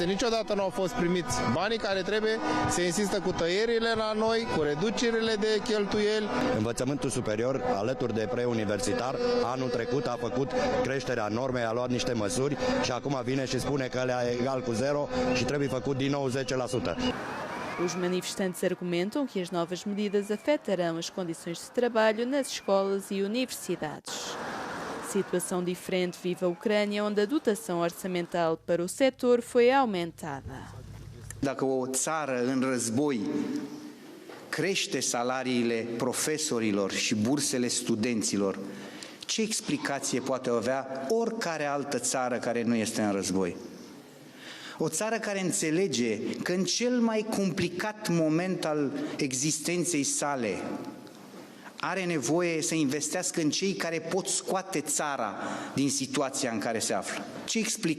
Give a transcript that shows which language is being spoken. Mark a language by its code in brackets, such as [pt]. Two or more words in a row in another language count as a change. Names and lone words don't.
[ro] Niciodată nu au fost primiți banii care trebuie, se insistă cu tăierile la noi, cu reducerile de cheltuieli. Învățământul superior, alături de preuniversitar, anul trecut a făcut creșterea normei, a luat niște măsuri și acum vine și spune că ăla e egal cu 0 și trebuie făcut din nou 10%. [pt] Os manifestantes argumentam que as novas medidas afetarão as condições de trabalho nas escolas e universidades. Situação diferente vive a Ucrânia, onde a dotação orçamental para o setor foi aumentada. [ro] Dacă o țară în război crește salariile profesorilor și bursele studenților, ce explicație poate avea oricare altă țară care nu este în război? O țară care înțelege că în cel mai complicat moment al existenței sale are nevoie să investească în cei care pot scoate țara din situația în care se află.